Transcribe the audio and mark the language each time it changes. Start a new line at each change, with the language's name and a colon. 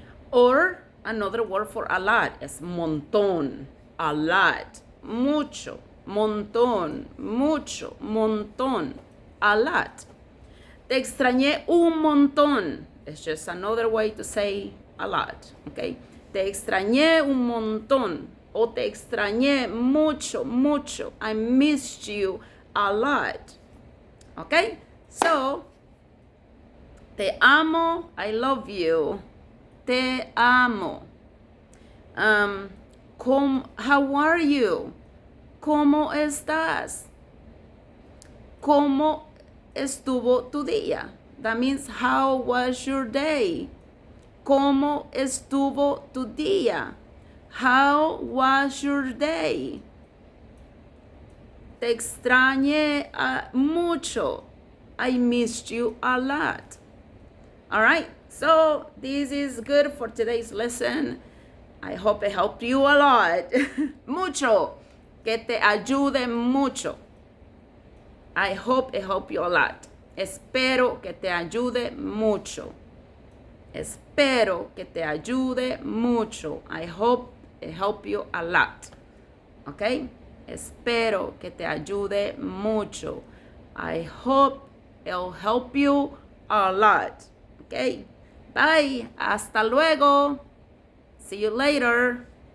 English: Or another word for a lot is montón. A lot. Mucho.
Spanish: Montón. Mucho. Montón.
English: A lot.
Spanish: Te extrañé un montón.
English: It's just another way to say a lot.
Spanish: Okay. Te extrañé un montón. O te extrañé mucho, mucho.
English: I missed you a lot. Okay. So,
Spanish: te amo,
English: I love you.
Spanish: Te amo.
English: How are you? ¿Cómo estás? ¿Cómo estuvo tu día? That means, how was your day?
Spanish: ¿Cómo estuvo tu día?
English: How was your day?
Spanish: Te extrañé mucho.
English: I missed you a lot. All right, so this is good for today's lesson. I hope it helped you a lot.
Spanish: Mucho. Que te ayude mucho.
English: I hope it helped you a lot.
Spanish: Espero que te ayude mucho. Espero que te ayude mucho.
English: I hope it helped you a lot. Okay?
Spanish: Espero que te ayude mucho.
English: I hope it'll help you a lot. Okay? Bye.
Spanish: Hasta luego.
English: See you later.